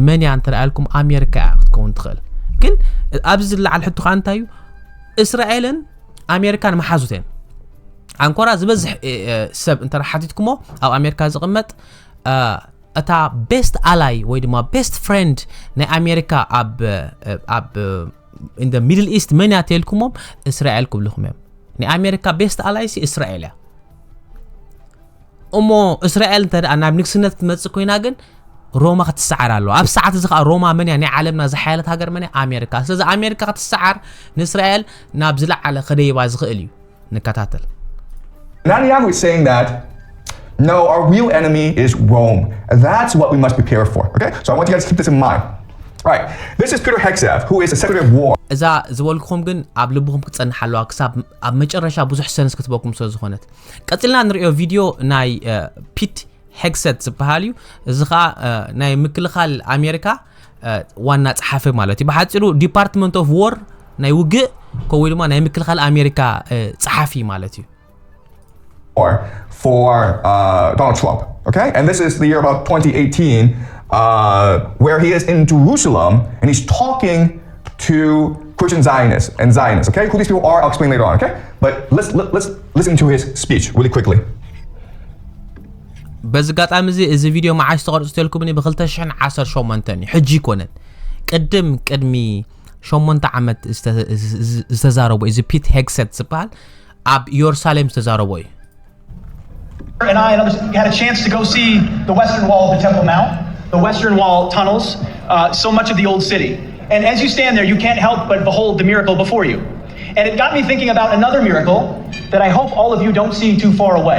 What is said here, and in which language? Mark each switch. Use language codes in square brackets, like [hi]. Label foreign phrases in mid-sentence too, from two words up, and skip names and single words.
[ti] መንያ እንተልአልኩም ኣሜሪካ ክትከውን ትኽእል ግን ኣብዚ ዝለዓል ሕቱ ኸ እንታይ እዩ እስራኤልን ኣሜሪካን መሓዙተን አንኮራ ዝበዝሕ ሰብ እንተ ሓቲትኩሞ ኣብ ኣሜሪካ ዝቕመጥ እታ [en] best ally [ti] ወይ ድማ [en] best friend [ti] ናይ ኣሜሪካ ኣብ [en] in the Middle East [ti] መን ያተልኩሞም እስራኤል ክብልኩም እዮም ናይ ኣሜሪካ [en] best ally [ti] ሲ እስራኤል ያ እሞ እስራኤል እንተ ናብ ንግስነት ክትመጽእ ኮይና ግን ሮማ ክትሰዓር ኣለዋ ኣብ ሰዓት እዚ ኸ ሮማ መን ናይ ዓለምና ዝሓያለት ሃገር መን ኣሜሪካ ስለዚ ኣሜሪካ ክትሰዓር ንእስራኤል ናብ ዝለዓለ ኸደይባ ዝኽእል እዩ ንከታተል [en] Netanyahu is saying that no, our real enemy is Rome. That's what we must prepare for. Okay? So I want you guys to keep this in mind. All right. This is Peter Hegseth, who is the Secretary of War. [ti] እዛ ዝበልኩም ግን ኣብ ልብኩም ክትጸንሕ ኣለዋ ክሳብ ኣብ መጨረሻ ብዙሕ ሰንስ ክትበኩም ስለ ዝኾነት ቀጥልና ንሪኦ ቪድዮ ናይ ፒት ሄግሰት ዝበሃል እዩ እዚ ኸ ናይ ምክልኻል ኣሜሪካ ዋና ጸሓፊ ማለት እዩ ብሓፂሩ ዲፓርትመንት ኦፍ ዎር ናይ ውግእ ወይ ድማ ናይ ምክልኻል ኣሜሪካ ጸሓፊ ማለት እዩ [en] for Donald Trump, okay? And this is the year about 2018, where he is in Jerusalem and he's talking to Christian Zionists, okay? Who these people are, I'll explain later on, okay? But let's listen to his speech really quickly. [ti] በዝጋጣሚ እዚ ቪድዮ ማዓሽ ተቀርጾ ተልኩምኒ ብ2018 እዩ ሕጂ ኮነን ቅድሚ 8 ዓመት ዝተዛረበ እዚ ፒት ሄግሰት ዝበሃል ኣብ ኢየሩሳሌም ዝተዛረበ እዩ [en] And I and others had a chance to go see the western wall of the Temple Mount, the western wall tunnels, so much of the old city. And as you stand there, you can't help but behold the miracle before you. And it got me thinking about another miracle that I hope all of you don't see too far away.